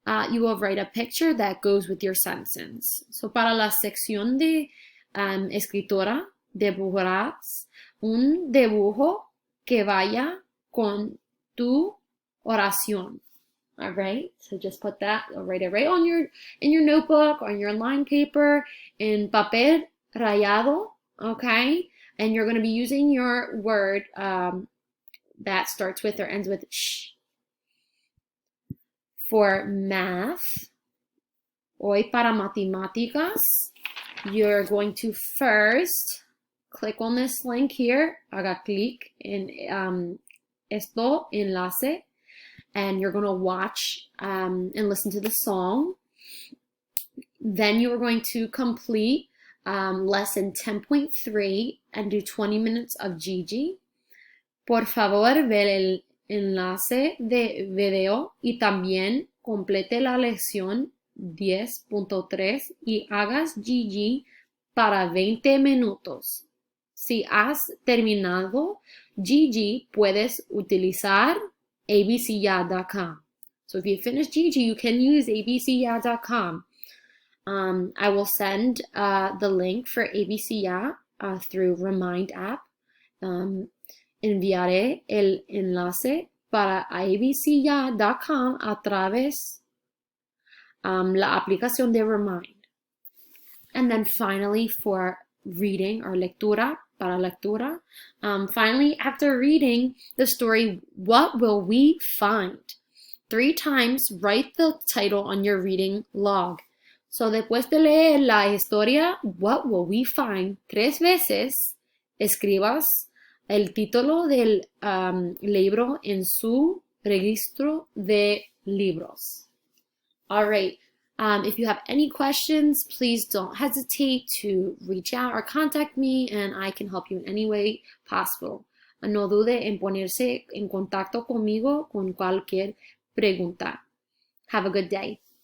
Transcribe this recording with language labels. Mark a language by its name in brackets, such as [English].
[English] You will write a picture that goes with your sentence. [Spanish] So para la sección de escritura, dibujarás un dibujo que vaya con tu oración. [English] All right, so just put that, write it right on in your notebook, on your line paper, in [Spanish] papel rayado, [English] okay? And you're going to be using your word that starts with or ends with sh. For math, [Spanish] hoy para matemáticas, [English] you're going to first click on this link here. [Spanish] Haga clic en esto enlace, [English] and you're going to watch and listen to the song. Then you are going to complete lesson 10.3 and do 20 minutes of Gigi. [Spanish] Por favor, ver el enlace de video y también complete la lección 10.3 y hagas Gigi para 20 minutos. Si has terminado Gigi, puedes utilizar abcya.com. [English] So if you finish Gigi, you can use abcya.com. I will send the link for abcya through Remind app. [Spanish] Enviaré el enlace para abcya.com a través la aplicación de Remind. [English] And then finally for reading or [Spanish] lectura, para lectura, [English] finally after reading the story, what will we find? 3 times write the title on your reading log. [Spanish] So después de leer la historia, [English] what will we find? [Spanish] 3 veces escribas el título del libro en su registro de libros. [English] All right. If you have any questions, please don't hesitate to reach out or contact me, and I can help you in any way possible. [Spanish] No dude en ponerse en contacto conmigo con cualquier pregunta. [English] Have a good day.